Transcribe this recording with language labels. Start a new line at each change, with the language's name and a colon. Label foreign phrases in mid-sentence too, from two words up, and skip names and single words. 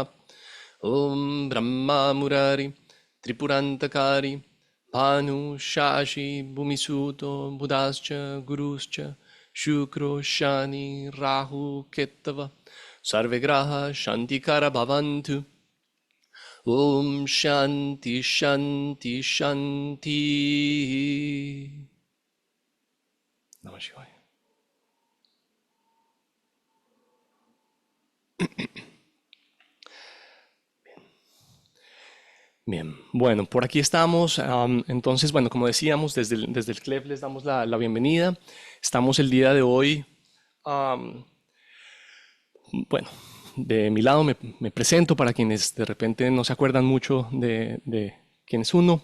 Sanskrit: Om Brahma Murari Tripurantakari Bhanu Shashi Bhumisuto Budascha Guruscha Shukro Shani Rahu Ketava Sarvegraha Shantikara Bhavantu. Om Shanti Shanti Shanti. Namah Shivaya.
Spanish: Bien, bueno, por aquí estamos. Entonces, bueno, como decíamos, desde el CLEF les damos la bienvenida. Estamos el día de hoy, am, bueno, de mi lado me presento para quienes de repente no se acuerdan mucho de quién es uno.